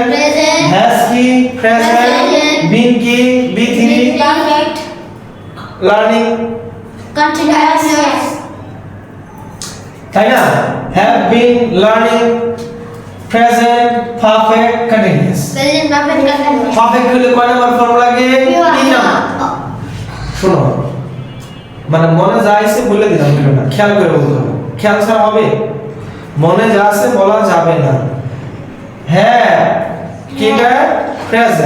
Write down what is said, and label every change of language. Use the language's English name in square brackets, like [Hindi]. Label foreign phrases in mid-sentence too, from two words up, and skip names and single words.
[English] present, [Bangla] হ্যাজ কি প্রেজেন্ট, [English] Present, [Bangla] বিন কি বি3, [English] perfect, লার্নিং, continuous, [Bangla] তাই না? [English] have been learning present perfect continuous. present, perfect, continuous, [Bangla] পারফেক্ট হলে কয় নাম্বার ফর্ম লাগে? তিন নাম্বার। শোনো, মানে মনে যা আছে বলে দিলাম, বলবে না, খেয়াল করে বলতে হবে, খেয়াল ছাড়া হবে? মনে যা আছে বলা যাবে না। হ্যাঁ কিটা প্রেজেন্ট,